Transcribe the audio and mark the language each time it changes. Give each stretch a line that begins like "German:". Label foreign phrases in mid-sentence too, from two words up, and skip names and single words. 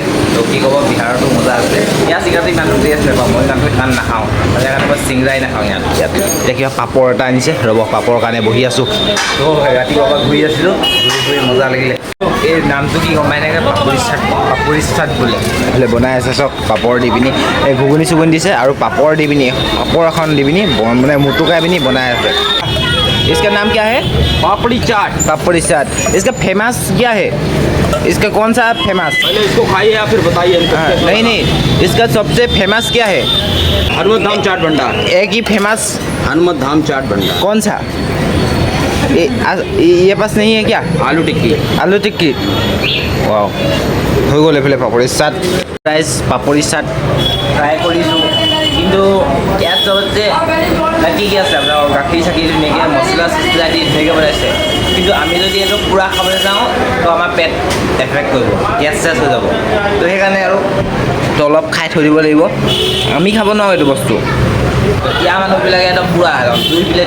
Assamese: তো কি ক'ব বিহাৰতো মজা আছে ইয়াৰ চিংৰাটো ইমান টেষ্ট নাপাওঁ মই ইমান নাখাওঁ সেইকাৰণে মই চিংৰাই নাখাওঁ ইয়াত এতিয়া কিবা পাপৰ এটা আনিছে ৰ'ব পাপৰৰ কাৰণে বহি আছোঁ তো ৰাতিপুৱাৰ পৰা ঘূৰি আছিলোঁ ঘূৰি মজা লাগিলে এই নামটো কি গম পাই নাথাকে পাপৰি চাট বোলে এইফালে বনাই আছে চব পাপৰ দি পিনি এই ঘুগুনি চুগুনি দিছে আৰু পাপৰ দি পিনি পাপৰ এখন দি পিনি মানে মুটুকাই পিনি বনাই আছে
Hindi: इसका नाम क्या है पापड़ी चाट इसका फेमस क्या है इसका कौन सा फेमस पहले इसको खाइए या फिर बताइए नहीं इसका सबसे फेमस क्या है हनुमत धाम चाट भंडार एक ही फेमस हनुमत धाम चाट भंडार कौन सा ये पास नहीं है क्या आलू टिक्की
Assamese: वाह হৈ গ'ল এইফালে পাপৰি চাট ৰাইচ পাপৰি চাট ট্ৰাই কৰিছোঁ কিন্তু ইয়াত চবতছে কি আছে আপোনাৰ গাখীৰ চাখীৰ ধুনীয়াকৈ মছলা চছলা দি ধুনীয়াকৈ বনাইছে কিন্তু আমি যদি এইটো পূৰা খাবলৈ যাওঁ তো আমাৰ পেট এফেক্ট কৰিব গেছ চেছ হৈ যাব তো সেইকাৰণে আৰু তো অলপ খাই থৈ দিব লাগিব আমি খাব নোৱাৰোঁ এইটো বস্তু ইয়াৰ মানুহবিলাকে একদম পূৰা 2 প্লেট